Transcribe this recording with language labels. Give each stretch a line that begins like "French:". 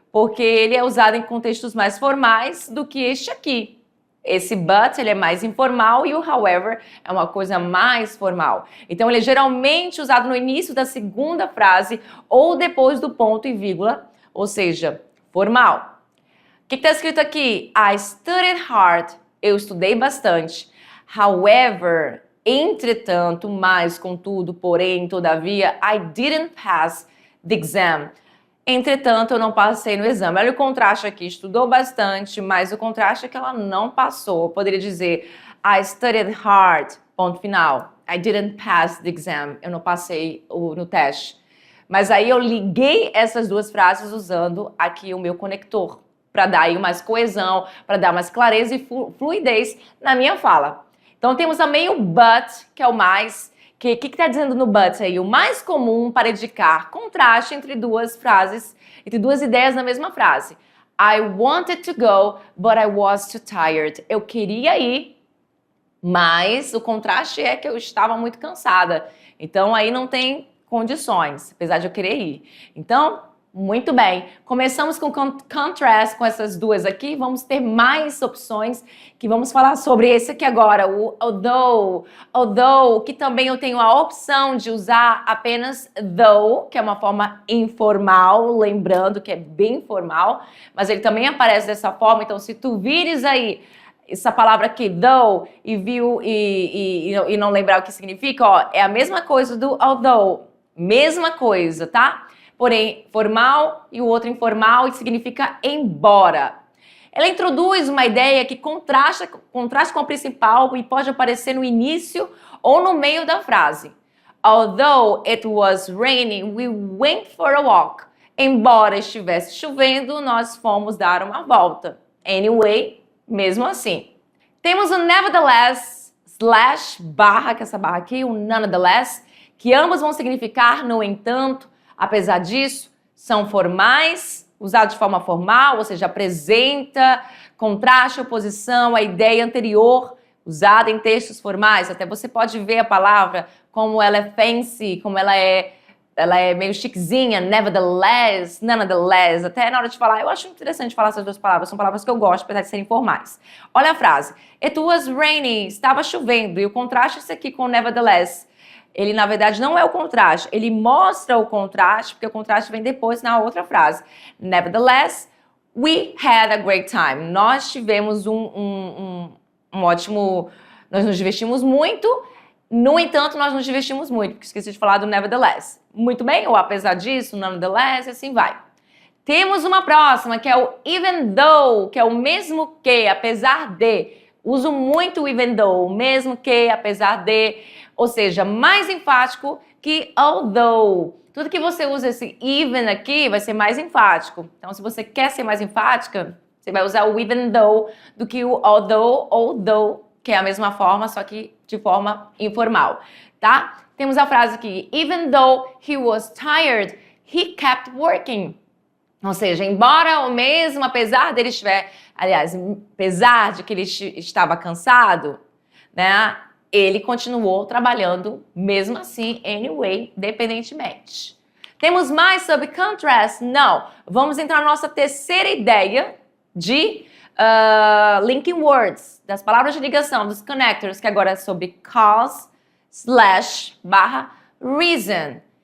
Portuguese: Porque ele é usado em contextos mais formais do que este aqui. Esse but, ele é mais informal e o however é uma coisa mais formal. Então, ele é geralmente usado no início da segunda frase ou depois do ponto e vírgula, ou seja, formal. O que está escrito aqui?
English: I studied hard.
Portuguese: Eu estudei bastante.
English: However,
Portuguese: entretanto, mas, contudo, porém, todavia,
English: I didn't pass the exam.
Portuguese: Entretanto, eu não passei no exame. Olha o contraste aqui, estudou bastante, mas o contraste é que ela não passou. Eu poderia dizer,
English: I studied hard,
Portuguese: ponto final.
English: I didn't pass the exam.
Portuguese: Eu não passei no teste. Mas aí eu liguei essas duas frases usando aqui o meu conector, para dar aí mais coesão, para dar mais clareza e fluidez na minha fala. Então temos também o but, que é o mais... O que está dizendo no but aí? O mais comum para indicar contraste entre duas frases, entre duas ideias na mesma frase.
English: I wanted to go, but I was too tired.
Portuguese: Eu queria ir, mas o contraste é que eu estava muito cansada. Então, aí não tem condições, apesar de eu querer ir. Então, muito bem. Começamos com contrast, com essas duas aqui. Vamos ter mais opções que vamos falar sobre esse aqui agora, o although. Although, que também eu tenho a opção de usar apenas though, que é uma forma informal, lembrando que é bem informal, mas ele também aparece dessa forma. Então, se tu vires aí essa palavra aqui, though, e não lembrar o que significa, ó, é a mesma coisa do although. Mesma coisa, tá? Porém, formal e o outro informal, e significa embora. Ela introduz uma ideia que contrasta com a principal e pode aparecer no início ou no meio da frase.
English: Although it was raining, we went for a walk.
Portuguese: Embora estivesse chovendo, nós fomos dar uma volta. Anyway, mesmo assim. Temos o nevertheless, slash, barra, que é essa barra aqui, o nonetheless, que ambos vão significar, no entanto, apesar disso, são formais, usados de forma formal, ou seja, apresenta, contraste, oposição, a ideia anterior, usada em textos formais. Até você pode ver a palavra como ela é fancy, como ela é meio chiquezinha, nevertheless, nonetheless. Até na hora de falar, eu acho interessante falar essas duas palavras, são palavras que eu gosto, apesar de serem formais. Olha a frase,
English: it was raining,
Portuguese: estava chovendo, e o contraste é esse aqui com nevertheless. Ele, na verdade, não é o contraste, ele mostra o contraste, porque o contraste vem depois na outra frase.
English: Nevertheless, we had a great time.
Portuguese: Nós tivemos um ótimo... Nós nos divertimos muito, no entanto, nós nos divertimos muito, porque esqueci de falar do nevertheless. Muito bem, ou apesar disso, nonetheless, assim vai. Temos uma próxima, que é o even though, que é o mesmo que, apesar de. Uso muito o even though, mesmo que, apesar de... Ou seja, mais enfático que although. Tudo que você usa esse even aqui vai ser mais enfático. Então, se você quer ser mais enfática, você vai usar o even though do que o although ou though, que é a mesma forma, só que de forma informal, tá? Temos a frase aqui,
English: even though he was tired, he kept working.
Portuguese: Ou seja, embora ou mesmo apesar dele estiver, aliás, apesar de que ele estava cansado, né? Ele continuou trabalhando mesmo assim, anyway, independentemente. Temos mais sobre contrast? Não. Vamos entrar na nossa terceira ideia de linking words, das palavras de ligação, dos connectors, que agora é sobre cause, slash, barra, reason.